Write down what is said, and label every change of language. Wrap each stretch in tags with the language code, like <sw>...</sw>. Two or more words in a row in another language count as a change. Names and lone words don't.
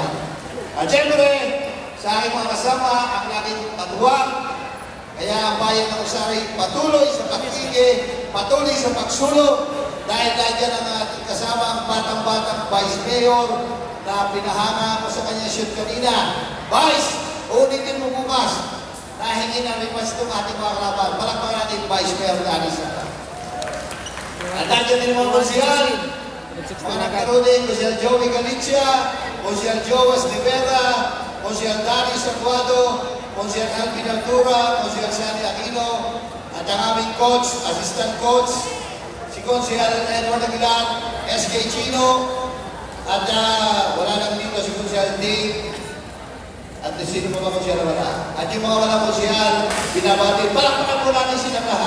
<tl>At siyempre, sa aking mga kasama, ang aking katuwang, kaya ang bayan ng Rosario patuloy sa pagkiki, patuloy sa pagsulong, dahil nandiyan ang ating kasama ang batang-batang Vice Mayor na pinahanga ko sa kanya shoot kanina. Vice, ulitin mo bukas na hingin ang request ng ating mga kalaban. Palakpakan natin Vice Mayor Danisa. At nandiyan din mga konsyal, mga nagkaroon din, Konsyal Joey Galicia, Konsyal Joas Rivera, Konsyal Dani Sacuado, Konsyal Alvin Altura, Konsyal Sani Aquino, at ang aming coach, assistant coach, si Konsyal Edward Aguilar, SK Chino, at wala lang dito si Konsyal Dave, at sino pa ba Konsyal wala? At yung mga wala Konsyal, binabati, palakpakan po natin silang lahat.</tl>